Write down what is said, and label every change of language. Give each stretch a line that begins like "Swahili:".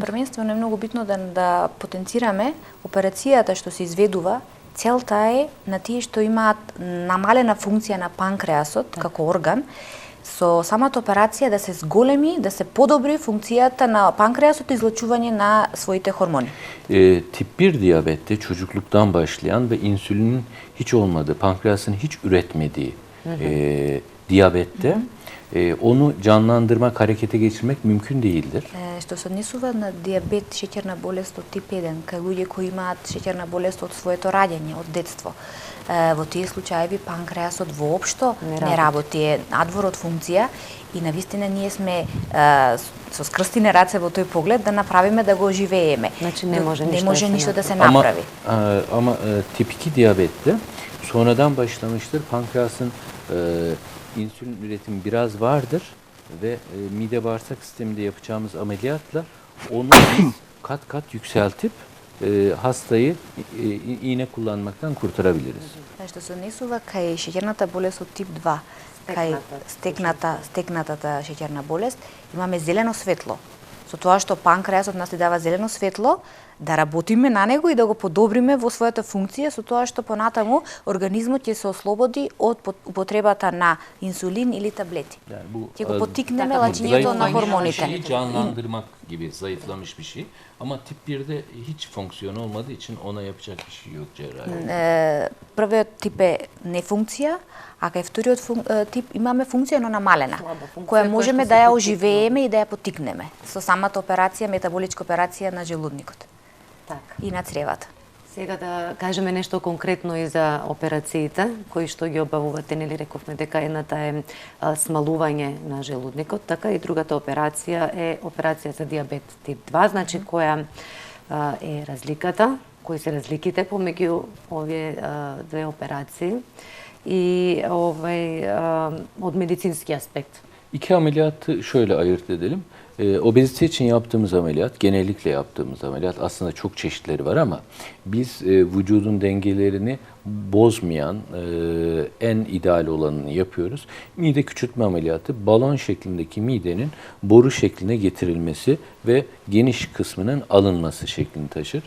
Macedonian: Првенствено е многу битно да потенцираме операцијата што се изведува. Целта е на тие што имаат намалена функција на панкреасот како орган, со самата операција да се зголеми, да се подобри функцијата на панкреасот и излучување на своите хормони.
Turkish: Tip 1 diyabette çocukluktan başlayan ve insülinin hiç olmadığı, pankreasın hiç üretmediği diyabette Onu canlandırmak, harekete geçirmek mümkün değildir.
Macedonian: Што се однесува на диабет, шеќерна болест од тип 1, кај луѓе кои имаат шеќерна болест од своето раѓање, од детство. Во тие случаеви панкреасот воопшто не работи, е надвор од функција и навистина ние сме со скрстени раце во тој поглед да направиме да го оживееме. Значи не може ништо да се направи.
Turkish: Ama tip 2 diyabette sonradan başlamıştır. Pankreasın insülin üretimi biraz vardır ve mide bağırsak sisteminde yapacağımız ameliyatla onu biz kat kat yükseltip hastayı iğne kullanmaktan kurtarabiliriz.
Macedonian: Што се однесува кај шеќерната болест од тип 2, кај стекнатата шеќерна болест, имаме зелено светло. Со тоа што панкреасот нас ни дава зелено светло, да работиме на него и да го подобриме во својата функција, со тоа што понатаму организмот ќе се ослободи од употребата на инсулин или таблети. Ќе го поттикнеме лачењето на хормоните.
Turkish: Şeyi canlandırmak gibi zayıflamış bir şey. Ama tip 1'de hiç fonksiyon olmadığı için ona yapacak bir şey yok cerrahi.
Macedonian: Првиот тип е нефункција, а кај вториот тип имаме функција, но намалена, која можеме да ја оживееме и да ја поттикнеме со самата операција, метаболичка операција на желудникот и на цревата. Сега да кажеме нешто конкретно и за операциите кои што ги обавувате, нели рековме дека едната е смалување на желудникот, така и другата операција е операција за диабет тип 2, значи која е разликата, кои се разликите помеѓу овие две операции и од медицински аспект.
Turkish: İki ameliyatı şöyle ayırt edelim. Obezite için yaptığımız ameliyat, genellikle yaptığımız ameliyat, aslında çok çeşitleri var ama biz vücudun dengelerini bozmayan en ideal olanını yapıyoruz. Mide küçültme ameliyatı, balon şeklindeki midenin boru şekline getirilmesi ve geniş kısmının alınması şeklini taşır.